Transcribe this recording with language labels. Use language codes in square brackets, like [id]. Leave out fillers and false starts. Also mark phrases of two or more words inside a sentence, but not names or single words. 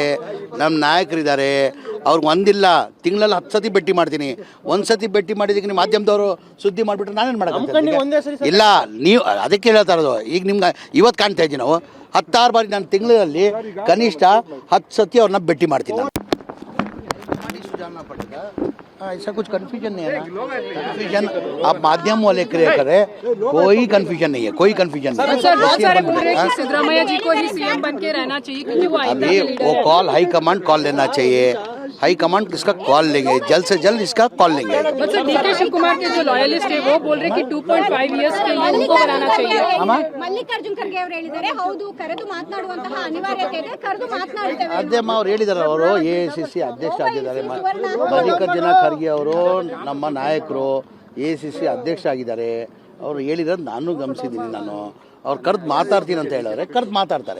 [kn] ನಮ್ಮ ನಾಯಕರಿದ್ದಾರೆ. ಅವ್ರಿಗೆ ಒಂದಿಲ್ಲ, ತಿಂಗಳಲ್ಲಿ 10 ಸತಿ ಭೇಟಿ ಮಾಡ್ತೀನಿ. ಒಂದ್ಸತಿ ಭೇಟಿ ಮಾಡಿದಕ್ಕೆ ನೀವು ಮಾಧ್ಯಮದವರು ಸುದ್ದಿ ಮಾಡಿಬಿಟ್ರೆ ನಾನೇನು ಮಾಡೋಕ್ಕೆ ಇಲ್ಲ. ನೀವು ಅದಕ್ಕೆ ಹೇಳ್ತಾ ಇರೋದು. ಈಗ ನಿಮ್ಗೆ ಇವತ್ತು ಕಾಣ್ತಾ ಇದ್ದೀವಿ ನಾವು 16 ಬಾರಿ ನಾನು ತಿಂಗಳಲ್ಲಿ ಕನಿಷ್ಠ 10 ಸತಿ ಅವ್ರನ್ನ ಭೇಟಿ ಮಾಡ್ತೀನಿ. [hi] ऐसा कुछ कन्फ्यूजन नहीं है ना। कन्फ्यूजन आप माध्यम वाले क्रिएट करें, कोई कन्फ्यूजन नहीं है, कोई कन्फ्यूजन नहीं है। सर बहुत सारे बोल रहे हैं कि सिद्धरामैया जी को ही सीएम बन के रहना चाहिए क्योंकि वो अभी वो कॉल [en] high command [hi] कॉल लेना चाहिए। [en] high command [hi] इसका कॉल लेंगे, जल्द से जल्द इसका कॉल लेंगे। सर डीके शिव कुमार के जो लॉयलिस्ट है वो बोल रहे हैं कि 2.5 इयर्स के लिए उनको बनाना चाहिए। [kn] ಮಲ್ಲಿಕಾರ್ಜುನ್ ಖರ್ಗೆ ಅವರು ಹೇಳಿದ್ದಾರೆ, ಹೌದು ಕರೆದು ಮಾತನಾಡುವಂತಹ ಅನಿವಾರ್ಯತೆ ಇದೆ, ಕರೆದು ಮಾತನಾಡ್ತೇವೆ. ಅಧ್ಯಮ ಅವ್ರು ಹೇಳಿದಾರೆ, ಅವರು ಎಐಸಿಸಿ ಅಧ್ಯಕ್ಷ ಆಗಿದ್ದಾರೆ. ಮಲ್ಲಿಕಾರ್ಜುನ ಖರ್ಗೆ ಅವರು ನಮ್ಮ ನಾಯಕರು, ಎಐಸಿಸಿ ಅಧ್ಯಕ್ಷ ಆಗಿದ್ದಾರೆ. ಅವರು ಹೇಳಿರೋದು ನಾನು ಗಮನಿಸಿದ್ದೀನಿ. ನಾನು ಅವ್ರು ಕರೆದು ಮಾತಾಡ್ತೀನಿ ಅಂತ ಹೇಳಿದ್ರೆ ಕರೆದು ಮಾತಾಡ್ತಾರೆ.